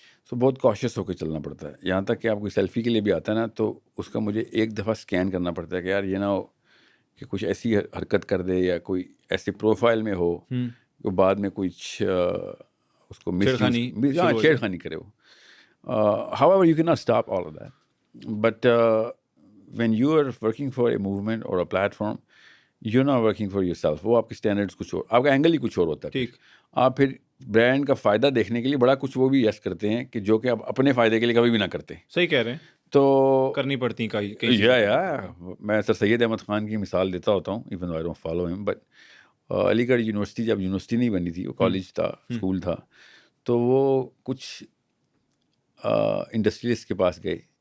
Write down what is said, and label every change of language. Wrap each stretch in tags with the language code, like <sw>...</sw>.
<ur>سو بہت کاشیس ہو کے چلنا پڑتا ہے. یہاں تک کہ آپ کوئی سیلفی کے لیے بھی آتا ہے نا تو اس کا مجھے ایک دفعہ اسکین کرنا پڑتا ہے کہ یار یہ نہ ہو کہ کچھ ایسی حرکت کر دے یا کوئی ایسے پروفائل میں ہو کہ بعد میں کچھ اس کو چھیڑخانی کرے.</ur> <en>However, you cannot stop all of that. But when you are working for a movement or a platform, you're not working for yourself.</en> <ur>وہ آپ کے اسٹینڈرڈس کچھ اور, آپ کا اینگل ہی کچھ اور ہوتا ہے. ٹھیک, آپ پھر برانڈ کا فائدہ دیکھنے کے لیے بڑا کچھ وہ بھی یس کرتے ہیں کہ جو کہ آپ اپنے فائدے کے لیے کبھی بھی نہ کرتے. صحیح کہہ رہے ہیں, تو کرنی پڑتی ہیں یا میں سر سید احمد خان کی مثال دیتا ہوتا ہوں,</ur> <en>even though I don't follow him,</en> <ur>but علی گڑھ یونیورسٹی جب یونیورسٹی نہیں بنی تھی, وہ کالج تھا, اسکول تھا, تو وہ کچھ انڈسٹریلسٹ کے پاس گئے.</ur>